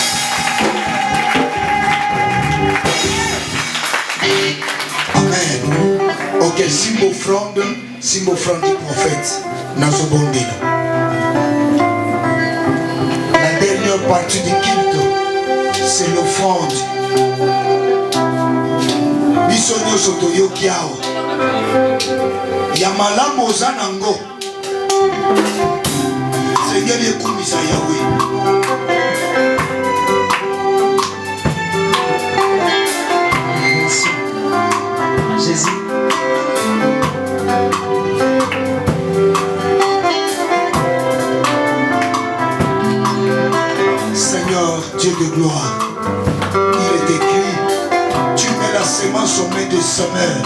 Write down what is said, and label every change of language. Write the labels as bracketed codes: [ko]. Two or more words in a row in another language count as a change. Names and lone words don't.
[fr] Amen. Ok, symbole offrande du prophète. [ln] Nazobondela. [fr] La dernière partie du culte, c'est l'offrande. [ln] Bisonyo soto yokiao. Yamalamu ozanango. Seigneur yekumisa Yahweh. [fr] Jésus. Seigneur, Dieu de gloire, il est écrit, tu mets la semence au mains des semeurs.